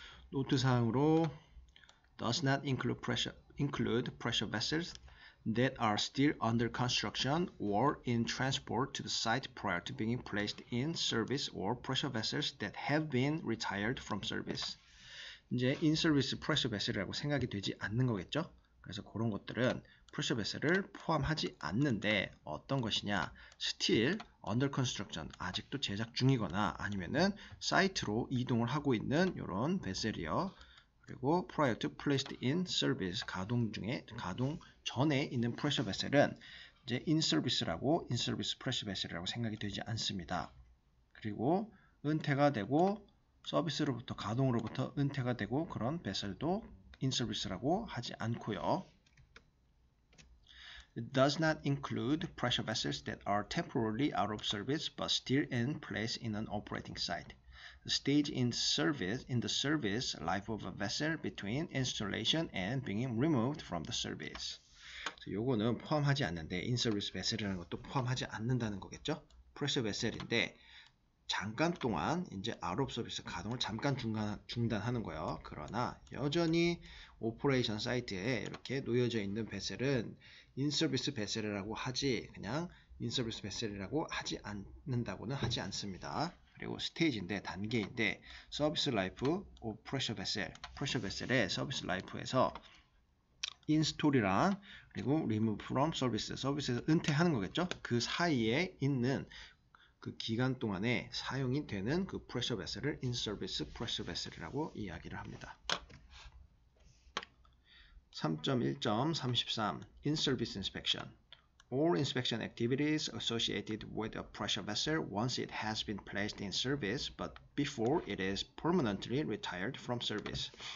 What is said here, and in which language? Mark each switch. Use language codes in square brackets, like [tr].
[ko] 노트사항으로 [en] does not include pressure vessels that are still under construction or in transport to the site prior to being placed in service or pressure vessels that have been retired from service. [ko] 이제 in service pressure vessel이라고 생각이 되지 않는 거겠죠? 그래서 그런 것들은 pressure vessel을 포함하지 않는데 어떤 것이냐? [en] still under construction [ko] 아직도 제작 중이거나 아니면은 사이트로 이동을 하고 있는 이런 vessel이요. 그리고 [en] prior to placed in service [ko] 가동 전에 있는 pressure vessel은 이제 in service라고 in service pressure vessel이라고 생각이 되지 않습니다. 그리고 은퇴가 되고 서비스로부터 가동으로부터 은퇴가 되고 그런 vessel도 in service라고 하지 않고요. [en] It does not include pressure vessels that are temporarily out of service but still in place in an operating site. The stage in the service life of a vessel between installation and being removed from the service. [ko] 요거는 포함하지 않는데 in service vessel이라는 것도 포함하지 않는다는 거겠죠? pressure vessel인데 잠깐 동안 이제 out of service 가동을 잠깐 중단하는 거예요. 그러나 여전히 오퍼레이션 사이트에 이렇게 놓여져 있는 베셀은 in service vessel이라고 하지 그냥 in service vessel이라고 하지 않는다고는 하지 않습니다. 그리고 스테이지인데 단계인데 서비스 라이프 오브 프레셔 베셀의 서비스 라이프에서 인스톨이랑 그리고 [en] remove from [ko] 서비스에서 은퇴하는 거겠죠. 그 사이에 있는 그 기간 동안에 사용이 되는 그 프레셔 베셀을 in service 프레셔 베셀이라고 이야기를 합니다. [en] 3.1.33 In service inspection All inspection activities associated with a pressure vessel once it has been placed in service but before it is permanently retired from service.